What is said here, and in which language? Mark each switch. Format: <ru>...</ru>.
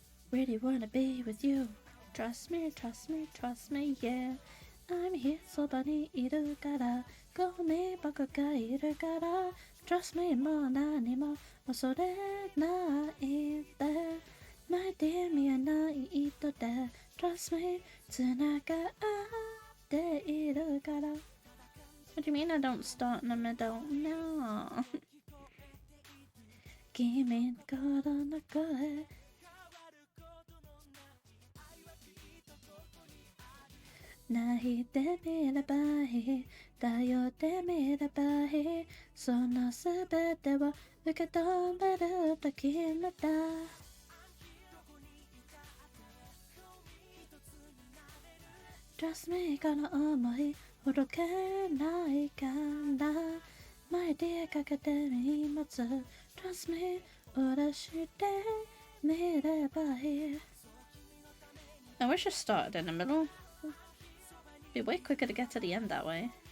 <en>Really wanna be with you. Trust me, trust me, trust me, yeah. I'm here</en> <ja>そばにいるから。ここに僕がいるから。</ja> <en>Trust me</en> <ja>もう何も恐れないで。</ja> <en>My dear</en> <ja>見えない糸で</ja> <en>Trust me</en> <ja>繋がっているから。</ja> <en>What do you mean I don't start in the middle? No.</en> <ja>君の心の声。泣いてみればいい。頼ってみればいい。そのすべてを受け止めると決めた。</ja> <en>Trust me</en> <ja>この想いほどけないから。</ja> <en>My dear</en> <ja>かけて荷物</ja> <en>Trust me</en> <ja>下ろしてみればいい。</ja> <en>I wish I started in the middle. It'd be way quicker to get to the end that way.</en>